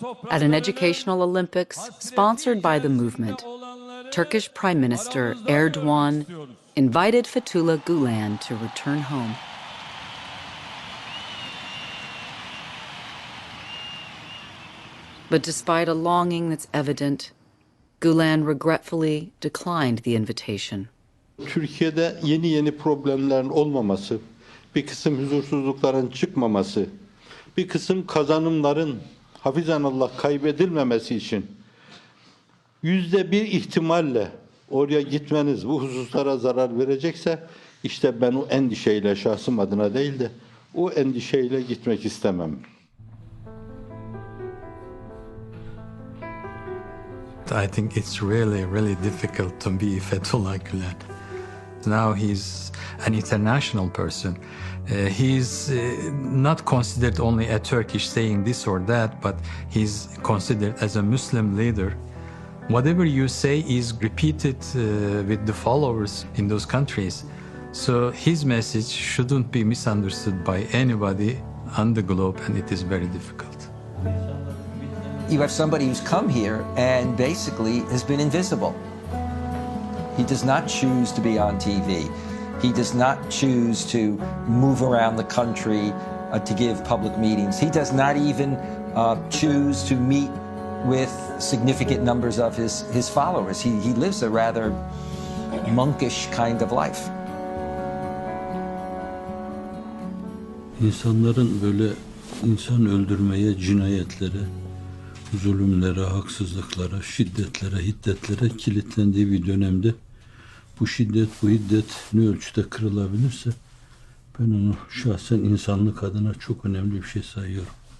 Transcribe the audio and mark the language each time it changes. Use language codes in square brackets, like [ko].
[en] At an educational Olympics sponsored by the movement, Turkish Prime Minister Erdogan invited Fethullah Gulen to return home. But despite a longing that's evident, Gulen regretfully declined the invitation. [tr] Türkiye'de yeni problemlerin olmaması, bir kısım huzursuzlukların çıkmaması, bir kısım kazanımların hafizanallah kaybedilmemesi için %1 ihtimalle oraya gitmeniz bu hususlara zarar verecekse işte ben o endişeyle şahsım adına değil de o endişeyle gitmek istemem. [en] I think it's really difficult to be Fethullah Gulen. Now he's an international person. He's not considered only a Turkish saying this or that, but he's considered as a Muslim leader. Whatever you say is repeated with the followers in those countries. So his message shouldn't be misunderstood by anybody on the globe, and it is very difficult. You have somebody who's come here and basically has been invisible. He does not choose to be on TV. He does not choose to move around the country to give public meetings. He does not even choose to meet with significant numbers of his followers. He lives a rather monkish kind of life. [tr] İnsanların böyle insan öldürmeye, cinayetlere, zulümlere, haksızlıklara, şiddetlere, hiddetlere kilitlendiği bir dönemde bu şiddet, bu hiddet ne ölçüde kırılabilirse ben onu şahsen insanlık adına çok önemli bir şey sayıyorum.